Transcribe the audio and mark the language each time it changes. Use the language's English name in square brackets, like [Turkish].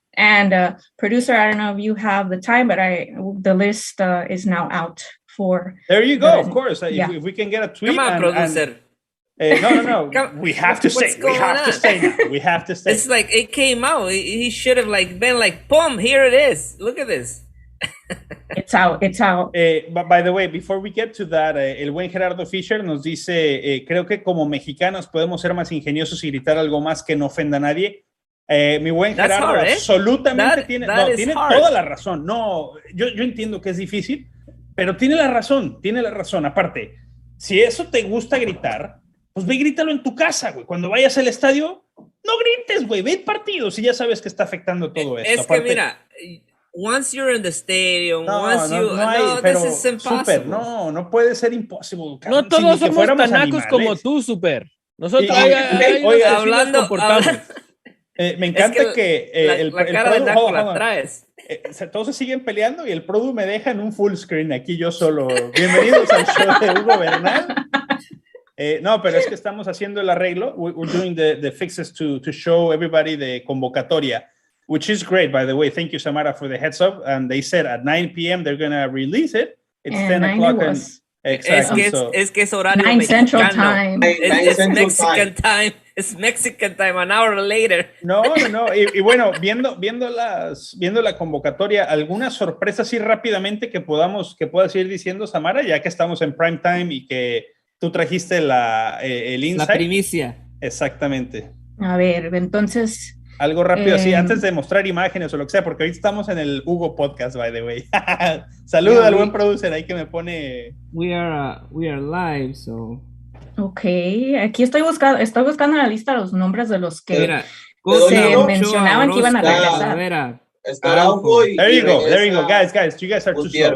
[English] And producer, I don't know if you have the time, but the list is now out for. There you go. Of course, if we can get a tweet. Come on, producer. No. We have to stay. We have to stay now. We have to stay. It's like it came out. He should have been like, boom, here it is. Look at this. It's out. But by the way, before we get to that, [Spanish] el buen Gerardo Fisher nos dice, creo que como mexicanos podemos ser más ingeniosos y gritar algo más que no ofenda a nadie. Mi buen Gerardo absolutamente tiene toda la razón. No, yo entiendo que es difícil, pero tiene la razón. Aparte, si eso te gusta gritar, pues ve y grítalo en tu casa, güey. Cuando vayas al estadio, no grites, güey. Ve el partido si ya sabes que está afectando todo esto. Es aparte, que mira, [English] once you're in the stadium, this is impossible. [Spanish] Super, no puede ser imposible. No todos somos tanacos como tú, Super. Nosotros hablando. Me encanta que la cara de Naco la traes. Todos se siguen peleando y el produ me deja en un full screen aquí yo solo. Bienvenidos al show de Hugo Bernal. No, pero es que estamos haciendo el arreglo. [English] We're doing the fixes to show everybody the convocatoria, which is great, by the way. Thank you, Samara, for the heads up. And they said at 9 p.m. they're going to release it. It's 10 o'clock. Exactly. [Spanish] Es que es horario 9 mexicano. [English] Central Time. It's Mexican time. It's Mexican time, an hour later. No. [Spanish] Y bueno, viendo la convocatoria, ¿alguna sorpresa así rápidamente que puedas ir diciendo, Samara, ya que estamos en prime time y que tú trajiste el insight? La primicia. Exactamente. A ver, entonces... Algo rápido así, antes de mostrar imágenes o lo que sea, porque ahorita estamos en el Hugo Podcast, [English] by the way. [Spanish] Saluda al buen producer ahí que me pone... [English] We are live, so... [Spanish] Ok, aquí estoy buscando en la lista los nombres de los que se mencionaban que iban a regresar. [English] There you go, guys, you guys are too slow.